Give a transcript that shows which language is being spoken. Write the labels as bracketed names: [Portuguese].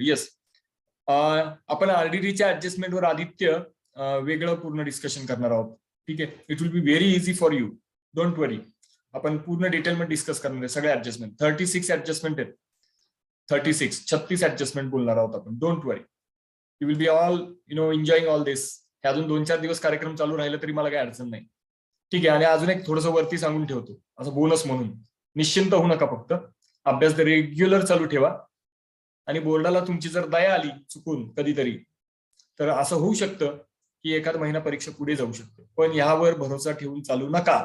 [Marathi] Yes, आपण आरडीडीच्या ऍडजस्टमेंटवर आदित्य वेगळं पूर्ण डिस्कशन करणार आहोत. ठीक आहे, [English] It will be very easy for you, don't worry. [Marathi] आपण पूर्ण डिटेलमध्ये डिस्कस करणार आहे सगळे ऍडजस्टमेंट. 36 ऍडजस्टमेंट आहेत, 36 ऍडजस्टमेंट बोलणार आहोत आपण. [English] Don't worry, you will be all enjoying all this. [Marathi] हे अजून 2-4 दिवस कार्यक्रम चालू राहिला तरी मला काही अडचण नाही. ठीक आहे, आणि अजून एक थोडंसं वरती सांगून ठेवतो असं बोनस म्हणून, निश्चिंत होऊ नका, फक्त अभ्यास रेग्युलर चालू ठेवा. आणि बोर्डाला तुमची जर दया आली चुकून कधीतरी तर असं होऊ शकतं की एखादा महिना परीक्षा पुढे जाऊ शकते, पण यावर भरोसा ठेवून चालू नका.